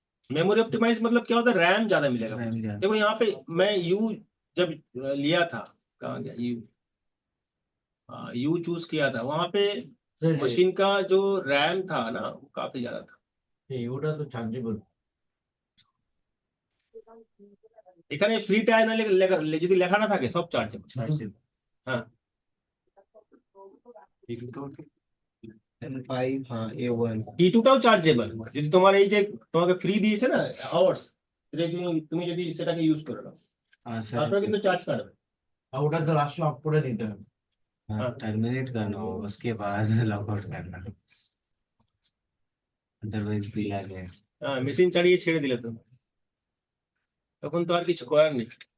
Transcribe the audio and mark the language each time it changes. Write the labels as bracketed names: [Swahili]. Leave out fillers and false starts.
[Hindi] Memory optimise मतलब क्या होता है? रैम ज्यादा मिलेगा। RAM ज्यादा। देखो यहाँ पे मैं U जब लिया था, कहाँ गया U चूज किया था, वहां पे मशीन का जो रैम था ना वो काफी ज्यादा था। [Bangla] ওটা তো চার্জেবল। এখানে ফ্রি টায়ার না যদি লেখা না থাকে সব চার্জেবল। হ্যাঁ [Hindi] N5 हाँ A1 [Bangla] T2টাও চার্জেবল, যদি তোমার এই যে তোমাকে ফ্রি দিয়েছে না আওয়ার্স, তুমি যদি সেটাকে ইউজ করে নাও [Hindi] हाँ [Bangla] তারপরে [Hindi] सर। [Bangla] কিন্তু চার্জ কাটবে। আর ওটা তো লাস্টে অফ করে দিতে হবে। [Hindi] हाँ टर्मिनेट करना होगा, उसके बाद लॉग आउट करना, अदरवाइज बिल आ जाए। [Bangla] হ্যাঁ মেশিন চালিয়ে ছেড়ে দিলে তো তখন তো আর কিছু করার নেই।